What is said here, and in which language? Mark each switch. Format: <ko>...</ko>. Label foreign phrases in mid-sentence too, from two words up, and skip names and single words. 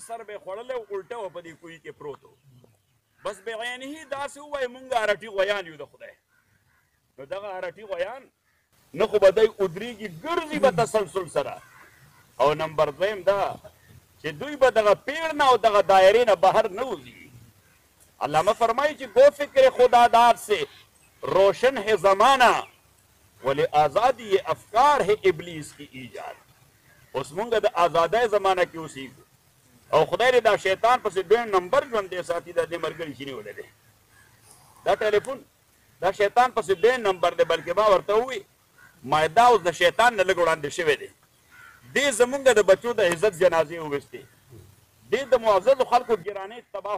<ps>سر به یې خوړلی و الټه و په دې کوهي کې پروت و بس بعینه داسې ووایي مونږ ارټي غویان یو د خدای نو دغه ارټي غویان نه خو به دی ودرېږي ګرځي به تسلسل سره او نمبر دویم دا چې دوی به دغه پیړ نه او دغه دایرې نه بهر نه وځي علامہ فرمائی چې</ps> <ur>گو فکر خدادار سے روشن ہے زمانہ ولی آزادی افکار ہے ابلیس کی ایجاد</ur> <ps>اوس مونږ د آزادۍ زمانه کې اوسېږو او خدای دې دا شیطان پسې ډېر نمبر ژوندی ساتي دا دې ملګري چې نیولی دی دا ټلیفون دا شیطان پسې ډېر نمبر دی بلکې ما ورته ووایي ما دا اوس د شیطان نه لږ وړاندې شوی دی دې زمونږ د بچو د عزت جنازې وویستې دې د معززو خلکو ګرانۍ تباه و</ps>